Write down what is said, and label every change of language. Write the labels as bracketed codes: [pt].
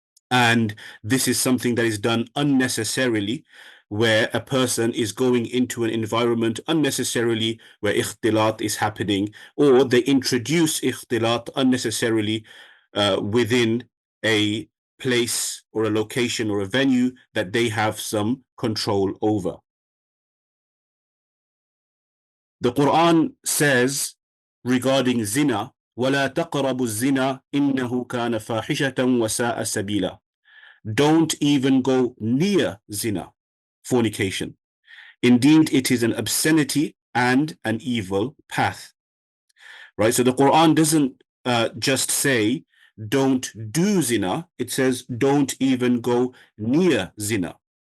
[en] And this is something that is done unnecessarily, where a person is going into an environment unnecessarily where ikhtilat is happening, or they introduce ikhtilat unnecessarily within a place or a location or a venue that they have some control over. The Qur'an says regarding zina, [ar] وَلَا تَقْرَبُوا الزِّنَا إِنَّهُ كَانَ فَاحِشَةً وَسَاءَ سَبِيلًا. [en] Don't even go near zina, fornication. Indeed, it is an obscenity and an evil path. Right? So the Quran doesn't just say don't do zina, it says don't even go near zina.